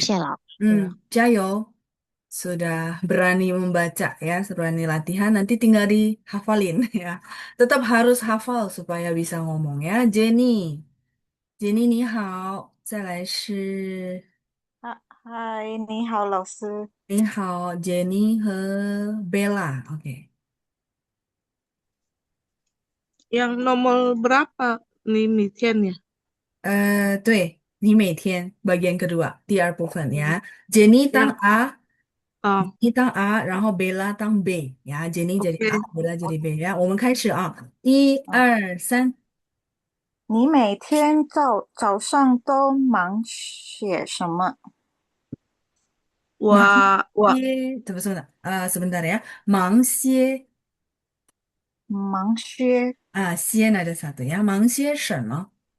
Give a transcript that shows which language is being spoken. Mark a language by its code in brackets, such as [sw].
[zh] 谢老师。 [id] 加油，sudah berani membaca ya, berani latihan, nanti tinggal dihafalin ya. Tetap harus hafal supaya bisa ngomong ya. [zh] Jenny, Jenny 你好，再来是嗨，你好，老师。你好，Jenny 和 Bella，OK。 [id] Yang nomor berapa nih mitiannya? [zh] 对，你每天 [id] bagian kedua [zh] 第二部分呀，Jenny 当 [id] Yang A， oh, [zh] 你当 A，然后 Bella 当 B 呀， [id] Jenny jadi oke. [zh] A， [id] Bella jadi [zh] B 呀。我们开始啊，一啊，二三，你每天早上都忙些什么？忙我些怎么说呢？ [id] sebentar ya， [zh] 忙些忙些些 [id] ada satu ya， [zh] 忙些什么